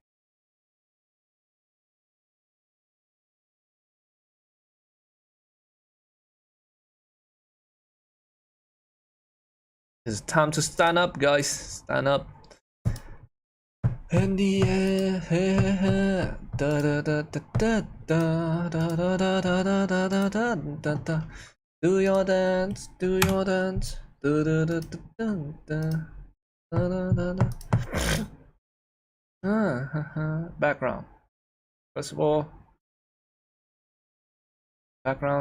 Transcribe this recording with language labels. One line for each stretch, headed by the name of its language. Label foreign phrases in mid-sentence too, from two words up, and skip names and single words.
English: It's time to stand up, guys. Stand up. In the air, da da da da da da da da da da da da da da da. Do your dance, do your dance, da da da da da da da da da. Background. First of all, background.